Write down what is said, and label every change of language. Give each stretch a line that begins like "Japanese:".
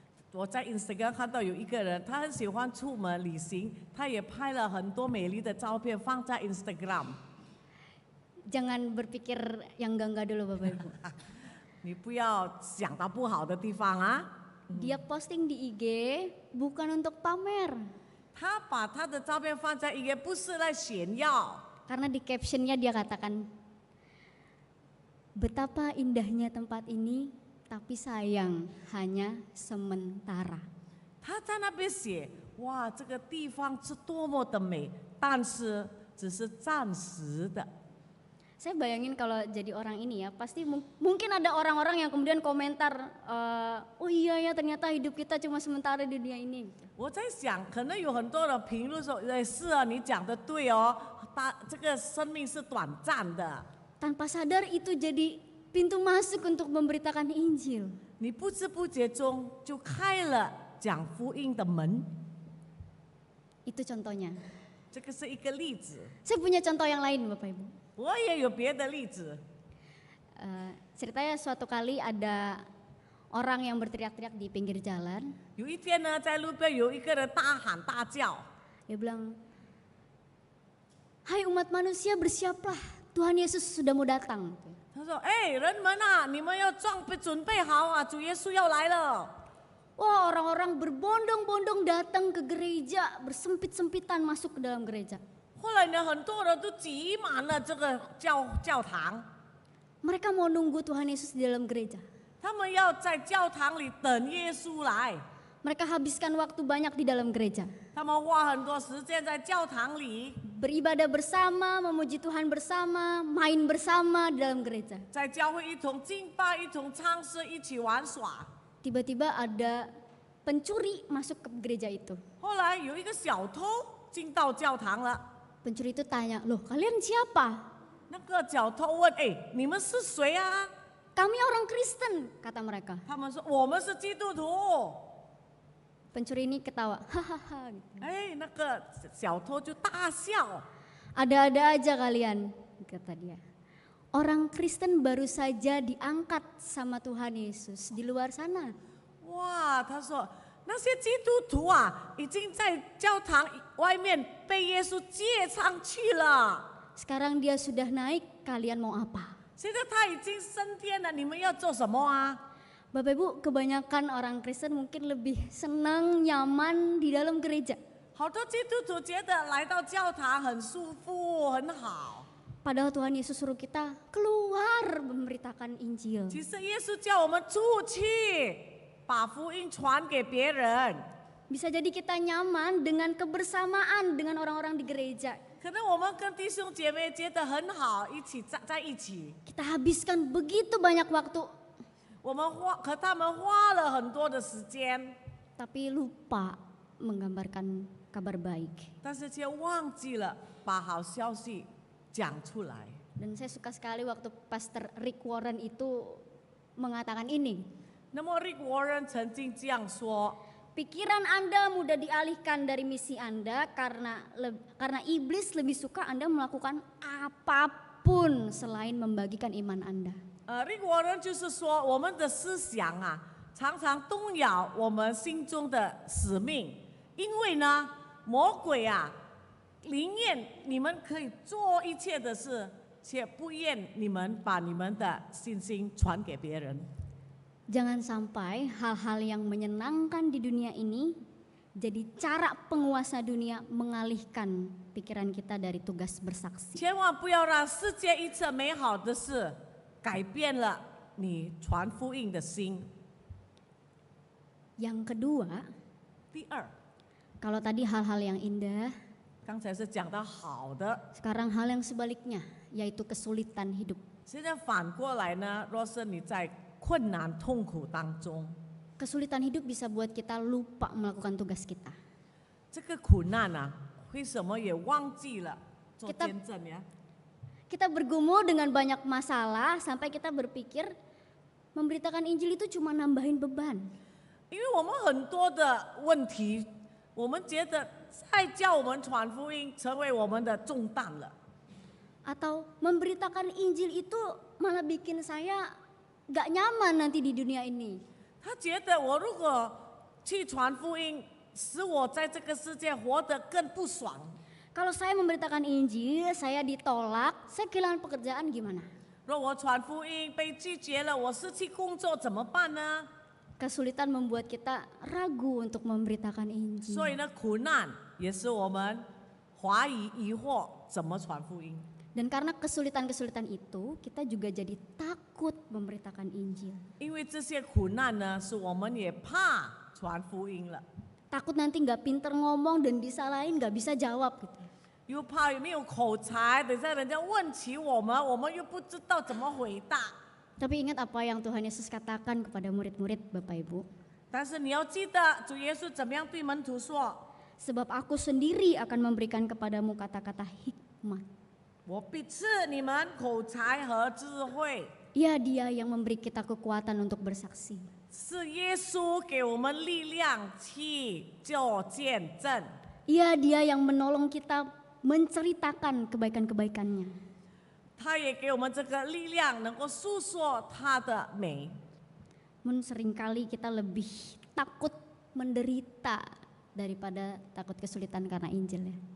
Chinese: 我在 Instagram 看到有一个人，他很喜欢出门旅行，他也拍了很多美丽的照片放在 Instagram。
Indonesian: Jangan berpikir yang enggak dulu Bapak Ibu.
Chinese: 你不要想到不好的地方啊！
Indonesian: Dia posting di IG bukan untuk pamer.
Chinese: 他把他的照片放在也不是来炫耀，
Indonesian: Karena di captionnya dia katakan, betapa indahnya tempat ini, tapi sayang hanya sementara.
Chinese: 他在那边写，哇，这个地方是多么的美，但是只是暂时的。
Indonesian: Saya bayangin kalau jadi orang ini ya, pasti mungkin ada orang-orang yang kemudian komentar, oh iya ya ternyata hidup kita cuma sementara di dunia ini.
Chinese: 我在想，可能有很多人评论说，是啊，你讲的对哦，这个生命是短暂的。
Indonesian: Tanpa sadar itu jadi pintu masuk untuk memberitakan Injil.
Chinese: 你不知不觉中就开了讲福音的门，
Indonesian: Itu contohnya.
Chinese: 这个是一个例子。
Indonesian: Saya punya contoh yang lain Bapak Ibu.
Chinese: 我也有别的例子。
Indonesian: Ceritanya suatu kali ada orang yang berteriak-teriak di pinggir jalan.
Chinese: 有一天呢，在路边有一个人大喊大叫，
Indonesian: Dia bilang, hai umat manusia bersiaplah, Tuhan Yesus sudah mau datang.
Chinese: 他说：“哎，人们啊，你们要准备好啊，主耶稣要来了。”
Indonesian: Wah, orang-orang berbondong-bondong datang ke gereja, bersempit-sempitan masuk ke dalam gereja.
Chinese: 后来呢，很多人都挤满了这个教堂，
Indonesian: Mereka mau nunggu Tuhan Yesus di dalam gereja.
Chinese: 他们要在教堂里等耶稣来。
Indonesian: Mereka habiskan waktu banyak di dalam gereja.
Chinese: 他们花很多时间在教堂里，
Indonesian: Beribadah bersama, memuji Tuhan bersama, main bersama di dalam gereja.
Chinese: 在教会一同敬拜、一同唱诗、一起玩耍。
Indonesian: Tiba-tiba ada pencuri masuk ke gereja itu.
Chinese: 后来有一个小偷进到教堂了，
Indonesian: Pencuri itu tanya, loh kalian siapa?
Chinese: 那个小偷问：“哎，你们是谁啊
Indonesian: Kami orang Kristen, kata mereka.？”
Chinese: 他们说：“我们是基督徒。”
Indonesian: Pencuri ini ketawa, hahaha. Gitu.
Chinese: 哎，那个小偷就大笑。
Indonesian: Ada-ada aja kalian, kata dia. Orang Kristen baru saja diangkat sama Tuhan Yesus di luar sana.
Chinese: 哇，他说那些基督徒啊，已经在教堂外面被耶稣接上去了。
Indonesian: Sekarang dia sudah naik, kalian mau apa?
Chinese: 现在他已经升天了，你们要做什么啊？
Indonesian: Bapak Ibu, kebanyakan orang Kristen mungkin lebih senang, nyaman di dalam gereja.
Chinese: 好多基督徒觉得来到教堂很舒服，很好。
Indonesian: Padahal Tuhan Yesus suruh kita keluar memberitakan Injil.
Chinese: 其实耶稣叫我们出去，把福音传给别人。
Indonesian: Bisa jadi kita nyaman dengan kebersamaan dengan orang-orang di gereja.
Chinese: 可能我们跟弟兄姐妹觉得很好，一起在一起。
Indonesian: Kita habiskan begitu banyak waktu,
Chinese: 我们和他们花了很多的时间，
Indonesian: tapi lupa menggambarkan kabar baik.
Chinese: 但是却忘记了把好消息讲出来。
Indonesian: Dan saya suka sekali waktu Pastor Rick Warren itu mengatakan ini.
Chinese: 那么 Rick Warren 曾经这样说：
Indonesian: Pikiran Anda mudah dialihkan dari misi Anda karena iblis lebih suka Anda melakukan apapun selain membagikan iman Anda.
Chinese: Rick Warren 就是说，我们的思想啊，常常动摇我们心中的使命，因为呢，魔鬼啊，宁愿你们可以做一切的事，却不愿你们把你们的信心传给别人。
Indonesian: Jangan sampai hal-hal yang menyenangkan di dunia ini jadi cara penguasa dunia mengalihkan pikiran kita dari tugas bersaksi.
Chinese: 千万不要让世界一切美好的事改变了你传福音的心。
Indonesian: Yang kedua,
Chinese: 第二，
Indonesian: kalau tadi hal-hal yang indah,
Chinese: 刚才是讲到好的，
Indonesian: sekarang hal yang sebaliknya, yaitu kesulitan hidup.
Chinese: 现在反过来呢，若是你在困难痛苦当中，
Indonesian: Kesulitan hidup bisa buat kita lupa melakukan tugas kita.
Chinese: 这个苦难啊，为什么也忘记了做
Indonesian: Kita-
Chinese: 见证呀？
Indonesian: Kita bergumul dengan banyak masalah sampai kita berpikir memberitakan Injil itu cuma nambahin beban.
Chinese: 因为我们很多的问题，我们觉得再叫我们传福音成为我们的重担了。
Indonesian: Atau memberitakan Injil itu malah bikin saya gak nyaman nanti di dunia ini.
Chinese: 他觉得我如果去传福音，使我在这个世界活得更不爽。
Indonesian: Kalau saya memberitakan Injil, saya ditolak, saya kehilangan pekerjaan gimana?
Chinese: 若我传福音被拒绝了，我失去工作怎么办呢？
Indonesian: Kesulitan membuat kita ragu untuk memberitakan Injil.
Chinese: 所以呢，苦难也是我们怀疑、疑惑怎么传福音。
Indonesian: Dan karena kesulitan-kesulitan itu, kita juga jadi takut memberitakan Injil.
Chinese: 因为这些苦难呢，是我们也怕传福音了，
Indonesian: Takut nanti nggak pinter ngomong dan disalahin, nggak bisa jawab gitu.
Chinese: 又怕没有口才，等下人家问起我们又不知道怎么回答。
Indonesian: Tapi ingat apa yang Tuhan Yesus katakan kepada murid-murid Bapak Ibu.
Chinese: 但是你要记得，主耶稣怎么样对门徒说？
Indonesian: Sebab aku sendiri akan memberikan kepadamu kata-kata hikmat.
Chinese: 我必赐你们口才和智慧。
Indonesian: Ia dia yang memberi kita kekuatan untuk bersaksi.
Chinese: 是耶稣给我们力量去做见证，
Indonesian: Ia dia yang menolong kita menceritakan kebaikan-kebaikannya.
Chinese: 他也给我们这个力量，能够诉说他的美。
Indonesian: Seringkali kita lebih takut menderita daripada takut kesulitan karena Injil ya.